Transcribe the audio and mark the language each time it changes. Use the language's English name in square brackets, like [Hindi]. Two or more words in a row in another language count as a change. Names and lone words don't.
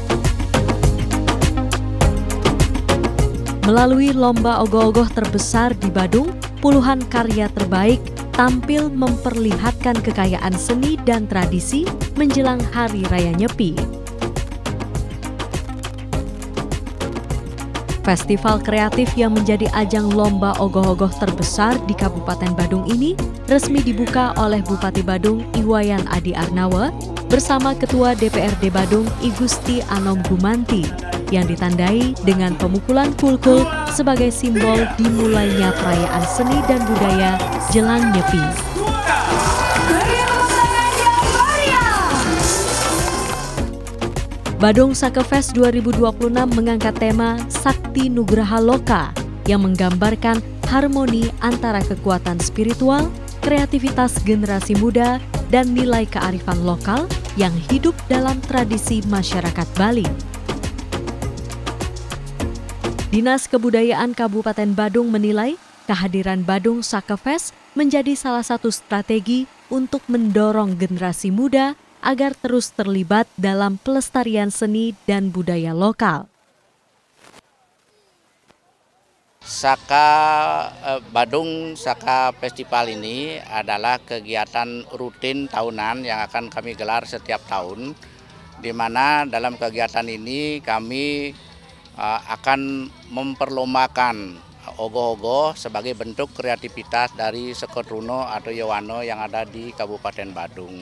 [Indonesian] Melalui lomba ogoh-ogoh terbesar di Badung, puluhan karya terbaik tampil memperlihatkan kekayaan seni dan tradisi menjelang Hari Raya Nyepi. Festival kreatif yang menjadi ajang lomba ogoh-ogoh terbesar di Kabupaten Badung ini resmi dibuka oleh Bupati Badung Iwayan Adi Arnawa bersama Ketua DPRD Badung I Gusti Anom Gumanti yang ditandai dengan pemukulan kulkul sebagai simbol dimulainya perayaan seni dan budaya jelang Nyepi. Badung Saka Fest 2026 mengangkat tema Sakti Nugraha Loka yang menggambarkan harmoni antara kekuatan spiritual, kreativitas generasi muda, dan nilai kearifan lokal yang hidup dalam tradisi masyarakat Bali. Dinas Kebudayaan Kabupaten Badung menilai kehadiran Badung Saka Fest menjadi salah satu strategi untuk mendorong generasi muda agar terus terlibat dalam pelestarian seni dan budaya lokal. Badung Saka Festival ini adalah kegiatan rutin tahunan yang akan kami gelar setiap tahun, di mana dalam kegiatan ini kami akan memperlombakan ogoh-ogoh sebagai bentuk kreativitas dari Sekotruno atau Yowano yang ada di Kabupaten Badung.